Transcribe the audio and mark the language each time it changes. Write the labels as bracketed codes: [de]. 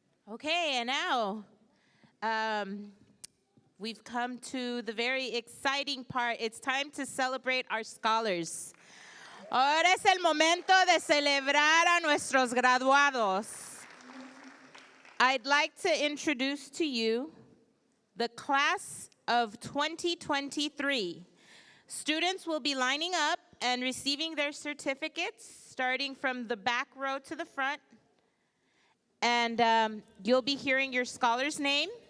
[en] Okay, and now we've come to the very exciting part. It's time to celebrate our scholars. [es] Ahora es el momento de celebrar a nuestros graduados. [en] I'd like to introduce to you the class of 2023. Students will be lining up and receiving their certificates, starting from the back row to the front. And you'll be hearing your scholar's name.